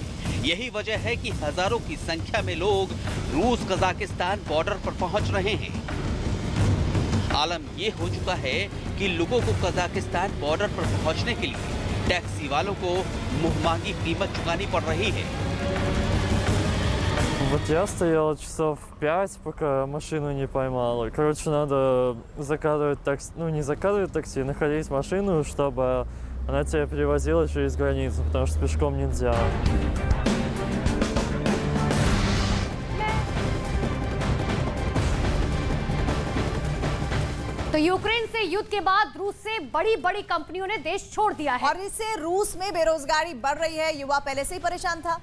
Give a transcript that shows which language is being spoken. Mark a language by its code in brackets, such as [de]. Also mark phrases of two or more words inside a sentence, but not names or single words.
[hi] यही वजह है कि हजारों की संख्या में लोग रूस कजाकिस्तान बॉर्डर पर पहुंच रहे हैं। आलम ये हो चुका है कि लोगों को कजाकिस्तान बॉर्डर पर पहुंचने के लिए टैक्सी वालों को मुंहमांगी कीमत चुकानी पड़ रही है। [ru] Вот я стояла часов 5, пока машину не поймала. Короче, надо заказывать такси, не заказывать такси, находить машину, чтобы она тебя перевозила через границу, потому что пешком нельзя. [hi] तो यूक्रेन से युद्ध के बाद रूस से बड़ी कंपनियों ने देश छोड़ दिया है और इससे रूस में बेरोजगारी बढ़ रही है। युवा पहले से ही परेशान था।